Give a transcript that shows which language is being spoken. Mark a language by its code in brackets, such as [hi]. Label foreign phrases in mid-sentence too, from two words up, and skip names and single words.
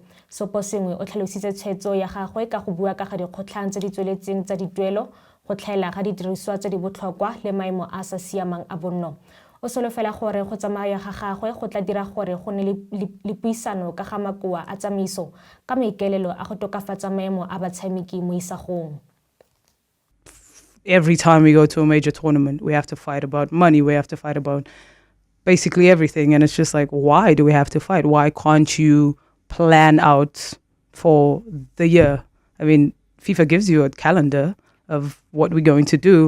[tn] Soposengwe o tlhalositse tshwetso ya gagwe ka go bua ka ga dikgotlhang tse di tsweletseng tsa dituelo, go tlhaela ga didiriswa tse di botlhokwa le maemo a sa siamang a bonno. O solofela gore go tsamaya ga gagwe go tla dira gore go ne le puisano ka ga makoa a tsamaiso ka maikaelelo a go tokafatsa maemo a batshameki mo isagong. [en] Every time we go to a major tournament, we have to fight about money, we have to fight about basically everything. And it's just like, why do we have to fight? Why can't you plan out for the year? I mean, FIFA gives you a calendar of what we're going to do.